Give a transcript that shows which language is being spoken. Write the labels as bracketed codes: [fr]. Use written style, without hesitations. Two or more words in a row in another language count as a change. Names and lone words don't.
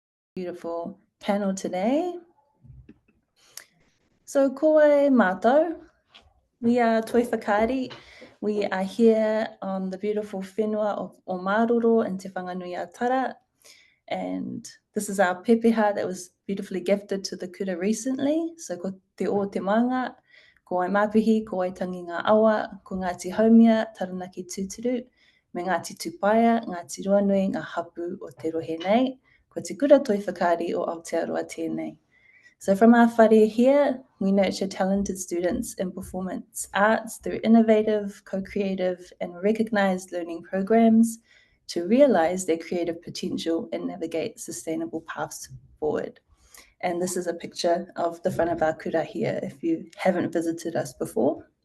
[en] Beautiful panel today. So [mi] koe mātou, [en] we are Toi Whakaari. We are here on the beautiful whenua of Omāroro in Te Whanganui-a-Tara. And this is our pepeha that was beautifully gifted to the kura recently. [mi] So ko te o te manga, ko ai mapihi, ko ai tangi ngā awa, ko Ngāti Haumia, Taranaki Tūturu, me Ngāti Tūpaia, Ngāti Ruanui, ngā hapu o te rohe nei, ko te kura Toi Whakaari o Aotearoa tēnei. [en] So from our whare here, we nurture talented students in performance arts through innovative, co-creative and recognised learning programs to realise their creative potential and navigate sustainable paths forward. And this is a picture of the front of our kura here if you haven't visited us before.